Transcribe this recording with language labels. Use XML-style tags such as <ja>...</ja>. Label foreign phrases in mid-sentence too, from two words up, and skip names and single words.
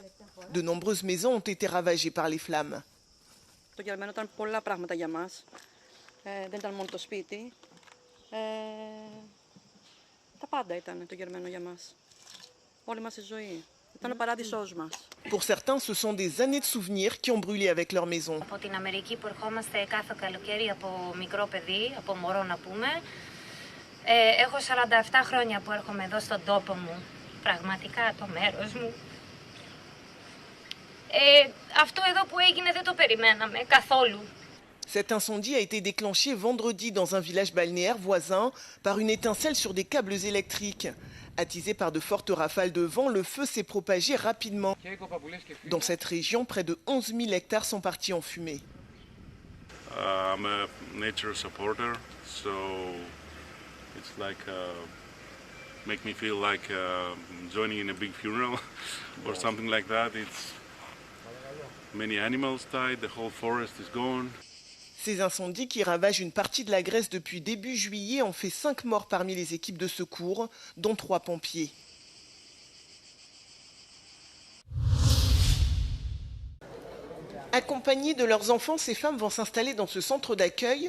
<fr>De nombreuses maisons ont été ravagées par les flammes. Pour certains, ce sont des années de souvenirs qui ont brûlé avec leur maison.</fr> <el>Έχω 47 χρόνια που έρχομαι εδώ στον τόπο μου, πραγματικά το μέρος μου. Αυτό εδώ που έγινε δεν το περιμέναμε καθόλου.</el> <fr>Cet incendie a été déclenché vendredi dans un village balnéaire voisin par une étincelle sur des câbles électriques. Attisé par de fortes rafales de vent, le feu s'est propagé rapidement. Dans cette région, près de 11 000 hectares sont partis en fumée.</fr> <en>I'm a nature supporter, so It's like make me feel like joining in a big funeral or something like that. It's many animals died, the whole forest is gone.</en> <fr>Ces incendies qui ravagent une partie de la Grèce depuis début juillet ont fait 5 morts parmi les équipes de secours, dont 3 pompiers. Accompagnés de leurs enfants, ces femmes vont s'installer dans ce centre d'accueil.</fr>